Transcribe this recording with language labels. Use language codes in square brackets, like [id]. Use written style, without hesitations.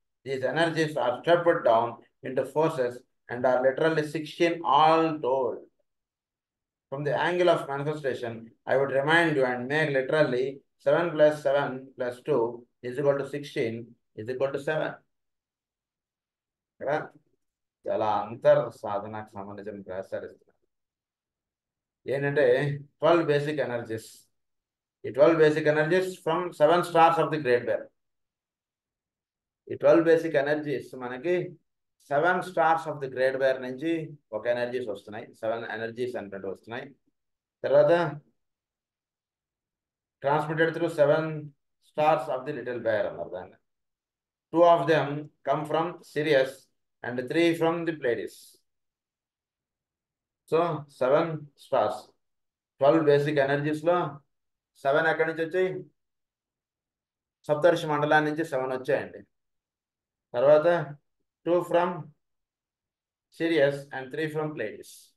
[en] These energies are stepped down into forces and are literally 16 all told. From the angle of manifestation, I would remind you and make literally 7 plus 7 plus 2 is equal to 16 is equal to 7. [te] కదా చాలా అంతర్ సాధనకు సంబంధించిన ప్రసారిస్తున్నారు. ఏంటంటే [en] 12 basic energies, ఈ 12 basic energies from 7 stars of the Great Bear. [te] ఈ 12 basic energies మనకి [en] 7 stars of the Great Bear [te] నుంచి ఒక ఎనర్జీస్ వస్తున్నాయి, 7 ఎనర్జీస్ అంటే వస్తున్నాయి. తర్వాత [en] transmitted through 7 stars of the Little Bear [te] అన్నారు దాన్ని. [en] 2 of them come from Sirius and 3 from the Pleiades. [te] So 7 stars, 12 basic energies లో 7 ఎక్కడి నుంచి వచ్చాయి? సప్తర్షి మండలాన్ని నుంచి 7 వచ్చాయండి. తర్వాత [en] 2 from Sirius and 3 from Pleiades.